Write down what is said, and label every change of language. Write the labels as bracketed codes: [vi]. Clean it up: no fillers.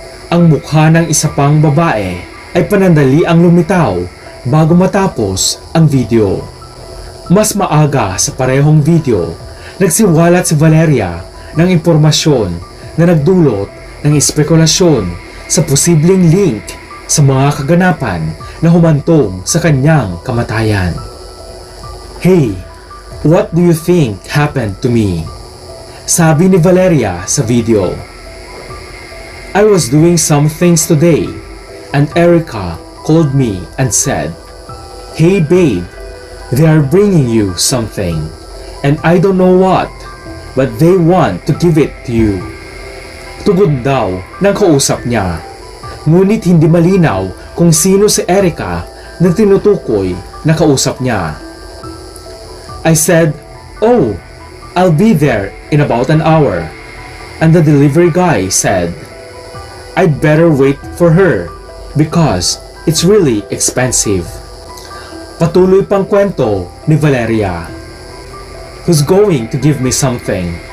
[tl] Ang mukha ng isa pang babae ay panandali ang lumitaw bago matapos ang video. Mas maaga sa parehong video, nagsiwalat si Valeria ng impormasyon na nagdulot ng espekulasyon sa posibleng link sa mga kaganapan na humantong sa kanyang kamatayan. [en] "Hey, what do you think happened to me?" [tl] Sabi ni Valeria sa video. [en] "I was doing some things today and Erica called me and said, 'Hey babe, they are bringing you something and I don't know what, but they want to give it to you.'" [tl] Tugon daw ng kausap niya, ngunit hindi malinaw kung sino si Erica na tinutukoy na kausap niya. [en] "I said, 'Oh, I'll be there in about an hour.' And the delivery guy said, 'I'd better wait for her because it's really expensive.'" [tl] Patuloy pang kwento ni Valeria. [en] "Who's going to give me something?"